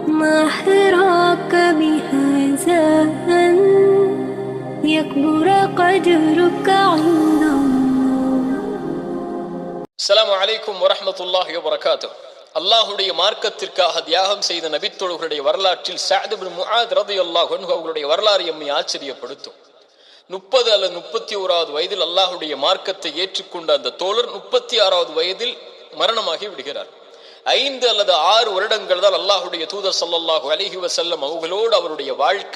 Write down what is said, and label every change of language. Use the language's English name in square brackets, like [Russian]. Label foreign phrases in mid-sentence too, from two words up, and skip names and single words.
[Arabic] ما حراك بهذا أن يكبر قدرك عند الله. السلام عليكم ورحمة الله وبركاته. [Tamil] அல்லாஹுடைய மார்க்கத்திற்காக தியாகம் செய்த நபித்தோழர்களுடைய வரலாற்றில் சஅத் இப்னு முஆத் ரலியல்லாஹு அன்ஹு அவர்களுடைய வரலாறு எம்மை ஆச்சரியப்படுத்தும். 30 அல்லது 31வது வயதில் அல்லாஹுடைய மார்க்கத்தை ஏற்றுக்கொண்ட அந்த தோழர் 36வது வயதில் மரணமாகி விடுகிறார். 5 அல்லது 6 வருடங்கள் தான் அல்லாஹுடைய தூதர் [Arabic] صلى الله عليه وسلم [Tamil] அவர்களோடு அவருடைய வாழ்க்கை.